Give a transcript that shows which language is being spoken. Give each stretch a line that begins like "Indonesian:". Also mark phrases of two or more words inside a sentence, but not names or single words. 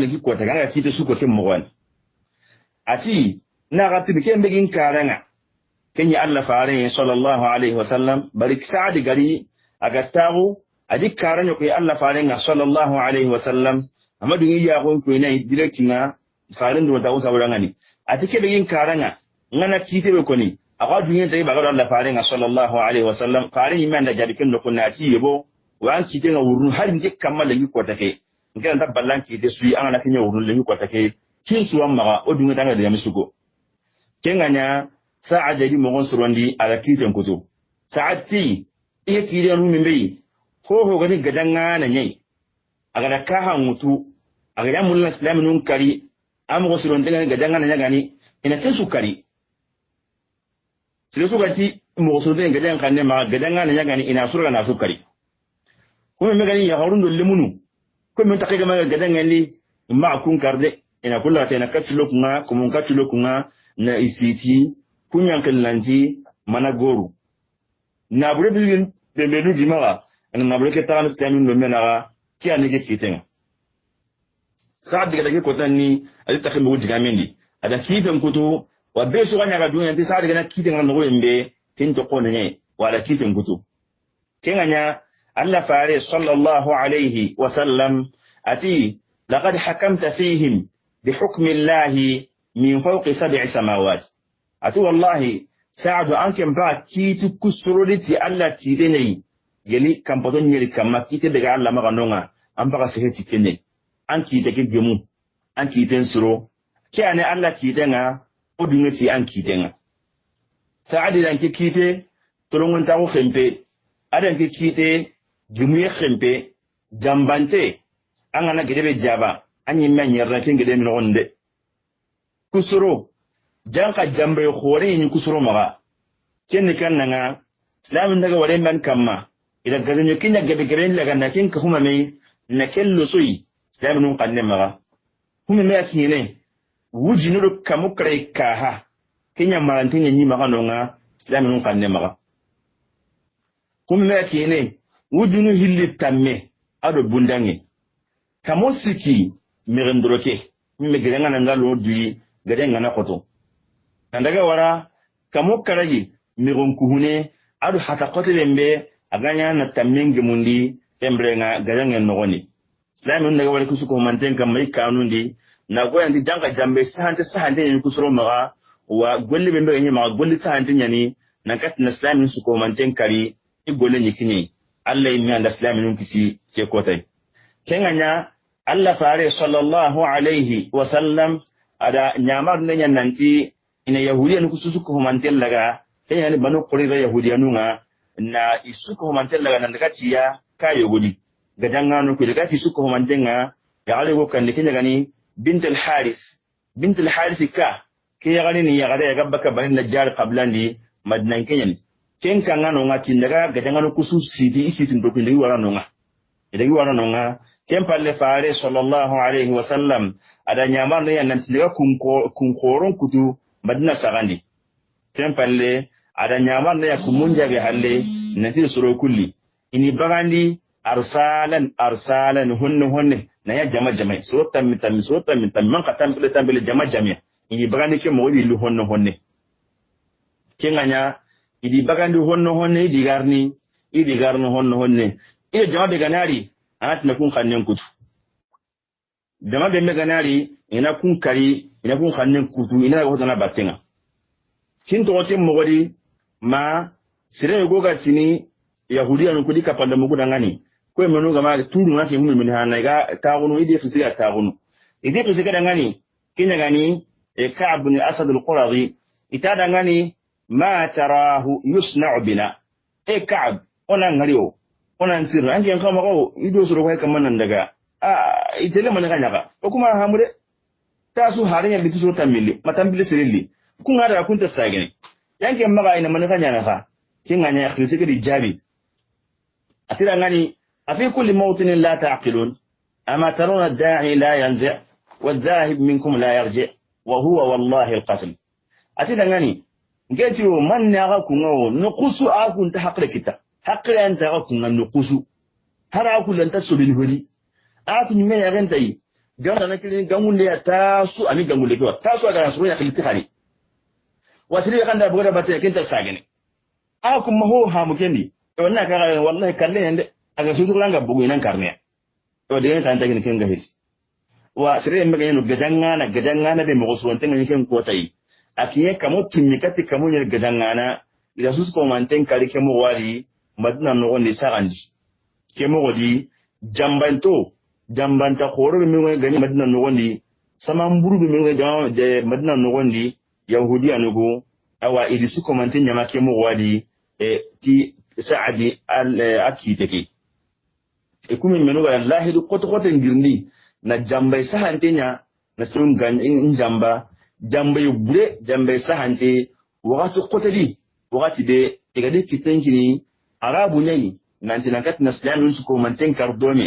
Soninke: legi ko ta ga kite su ko ke mogwan ati na ga tibi ke mbegin karanga kenya Allah faare
Arabic: صلى الله عليه وسلم
Soninke: barik saadi gari aga tagu aji karanyo ko Allah faare nga
Arabic: صلى الله عليه
Soninke: wasallam amadu ya ko ko nay direct nga faare ndo ta usa wurangani atike begin karanga ngana kite be ko ni aga dunya tay baga Allah faare nga
Arabic: صلى الله عليه وسلم
Soninke: faare iman da jabi ken ko nati yebo wa an kite nga wurun har ndi kamala ngi ko take ngana ta ballan kite suyi an na kinya wurun lengi ko take kin suwan maga o dunya tanga da yamisugo kenganya sa'a jadi mogon surondi ala kiten kutu sa'ati iya kire nu mimbe ho gani gadanga na nyai aga da kaha mutu aga ya mulla islam nun kari amu surondi gadanga na nyagani ina kesu kari sile sugati mo surondi gadanga kanne ma gadanga na nyagani ina surga na sukari kuma me gani ya harundo lemunu ko men takiga ma gadanga li ma kun karde ina kulla ta na katlo kunga kumun katlo kunga na isiti kunyan kallanti mana goru na bure bilin de melu dimaga na bure ke tan islamin no menaga kiya ne ke kiten saad diga ke kotanni ali takhi mu diga mendi ada kiten kutu wa be so ganya ga dunya ti saad diga na kiten na no embe tin to ko ne wala kiten kutu kenganya Allah faare
Arabic: صلى الله عليه وسلم
Soninke: ati
Arabic: لقد حكمت فيهم بحكم الله من فوق 7 سماوات
Soninke: ati wallahi saadu anke mba kitu kusuruliti alla tidene yeli kampato nyeri kama kite daga alla maga nonga ampaka seheti kene an kite ke gemu an kite suro ke ane alla kitenga odungeti an kitenga saadi dan ke kite tolongon tawo khempe adan ke kite gemu khempe jambante an ana gedebe jaba anyi menyerna ke ngede mi onde kusuro janka jambe khore ni kusuro maga kenni kannanga islamin daga wale man kamma ila gazanyo kinya gabe gabe laga na kin ka huma mai na kello soyi islamin kanne maga huma mai akine wujinu kamukre kaha kinya marantinya ni maga nonga islamin kanne maga huma mai akine wujinu hilli tamme ado bundange kamosiki mirendroke mi gerenga na ngalo duyi gerenga na koto kandaga wara kamo karaji miron kuhune adu hata kote lembe aganya na tamingi mundi embrenga gajangen nogoni islamin daga wala kusuko manten kam mai kanundi na goyandi janka jambe sahante ni kusuro maga wa golli bembe nyi maga golli sahante nyani na kat na islamin suko manten kari i golle nyikini Allah yimi anda islamin kisi ke kotay kenganya Allah faare
Arabic: صلى الله عليه وسلم
Soninke: ada nyamar nenya nanti ina yahudiyan kususu ko mantel laga kenya ni banu qurayza yahudiyanunga na isuko mantel laga nan daga tiya kayo gudi gajangano ko daga isuko mantenga ya ale go kan kenya gani bint al haris ka ke ya gani ni ya gada ya gabbaka banin najjar qablandi madnan kenya ken kan ngano ngati daga gajangano kususu sidi isitin do kindi waranonga ken palle faare
Arabic: صلى الله عليه وسلم
Soninke: ada nyamar ne nan daga kun koron kutu madina sagandi ken palle ada nyamar ne kumunja be halle nanti suro kulli ini bagandi arsalan honne na ya jama suro tammi man ka tambele jama ini bagandi ke mo lu honne kenganya idi bagandi honne idi garni honne ile jama be ganari anat na kun kannen kutu jama be me ganari ina kun kari ina kun kannen kutu ina go tana batenga kin to wote mogodi ma sire go ga tini yahudiya no kudi kapanda mugu dangani ko e menu ga ma turu ngati humi min hana ga taagunu idi fisi ga taagunu idi fisi ga dangani kinya gani e Ka'b bin Asad al-Quradi ita dangani
Arabic: ما تراه يصنع بنا
Soninke: e Ka'b ona ngariyo ona ntiru ange kama ko ido suru ko kamman nan daga itele man ga nyaka ko kuma hamude tasu harinya bitu so tamili matambile sirili kunga da kunta sagene yanke maga ina man ga nyana fa kinga nya khirisi ga dijabi atira ngani
Arabic: أفي كل موطن لا تعقلون أما ترون الداعي لا ينزع والذاهب منكم لا يرجع وهو والله
Soninke: al-qatl atira ngani ngeti o man ne aga kungo nuqusu akun ta haqra kita haqra anta aga kunga nuqusu hara kulan ta sobin hodi akun me ya ganta yi gana na kilin gangulle ya tasu ami gangulle ko tasu aga nasu ya kilti khali wasiri kan da boda bata kinta sagene akun maho ha mukendi wannan kaga wallahi kalle yande aga su turanga bugu nan karne to de tan tagin kin gahis wa sire me gayen gajangana be mo so wonten ken ko tai akiye kamo tunni kati kamo yer gajangana ila su ko manten kari ke mo wari madina no woni sagandi ke mo godi jambanta khoro mi ngo gani madina no woni sama mburu mi ngo jaw de madina no woni yahudi anugo awa ili su ko manten nyama ke mo wadi ti saadi al akiteke kumi menu ga Allah du koto ngirndi na jambay sahantenya na sun gan jamba jambay bure jambay sahante wakati kotali wakati de igade kitenkini arabu nyani nanti nakat na islamin su ko manten kardome